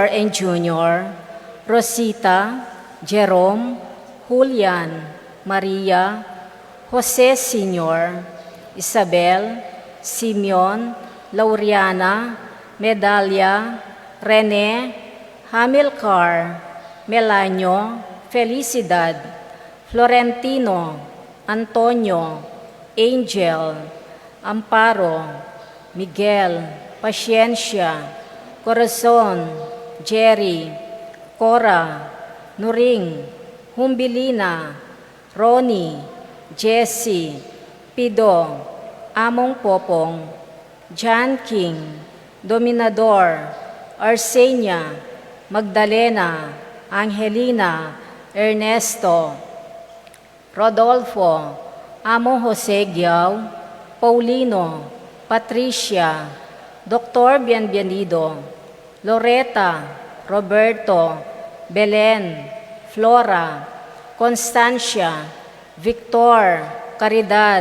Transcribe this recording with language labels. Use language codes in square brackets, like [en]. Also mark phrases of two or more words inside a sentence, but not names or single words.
[en] and Jr., Rosita, Jerome, Julian, Maria, Jose Sr., Isabel, Simeon, Lauriana, Medalia, Rene, Hamilcar, Melanio, Felicidad, Florentino, Antonio, Angel, Amparo, Miguel, Paciencia, Corazon, Jerry, Cora, Nuring, Humbilina, Ronnie, Jessie, Pido, Among Popong, John King, Dominador, Arsenia, Magdalena, Angelina, Ernesto, Rodolfo, Amo Jose Giao, Paulino, Patricia, Dr. Bienvenido, Loretta, Roberto, Belen, Flora, Constancia, Victor, Caridad,